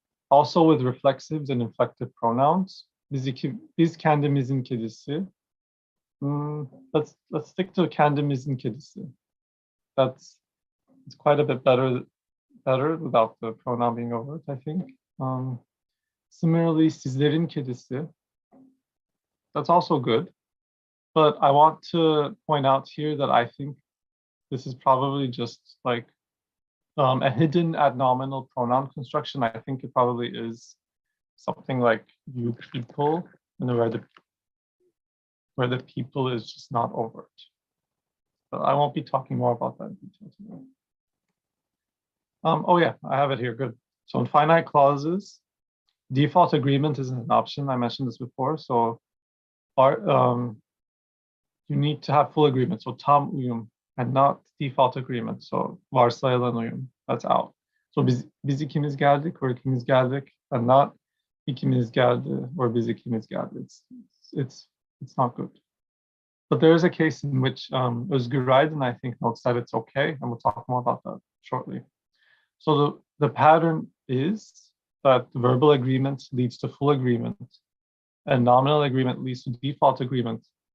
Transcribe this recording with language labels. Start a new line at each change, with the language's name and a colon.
English: Also with reflexives and inflective pronouns,
Turkish: biz kendimizin kedisi.
English: Let's stick to
Turkish: kendimizin kedisi.
English: It's quite a bit better without the pronoun being overt, I think. Similarly,
Turkish: sizlerin kedisi.
English: That's also good. But I want to point out here that I think this is probably just like a hidden adnominal pronoun construction. I think it probably is something like you people, and where the people is just not overt. but I won't be talking more about that in detail today. Oh yeah, I have it here, good. So in finite clauses, default agreement isn't an option. I mentioned this before. So you need to have full agreement. So
Turkish: tam uyum
English: and not default agreement. So
Turkish: varsayılan uyum,
English: that's out. So
Turkish: biz ikimiz geldik
English: or
Turkish: ikimiz geldik
English: and not
Turkish: ikimiz geldi or biz ikimiz geldi.
English: It's not good. But there is a case in which Özgür Aydın, I think, notes that it's okay, and we'll talk more about that shortly. So the pattern is that verbal agreement leads to full agreement and nominal agreement leads to default agreement.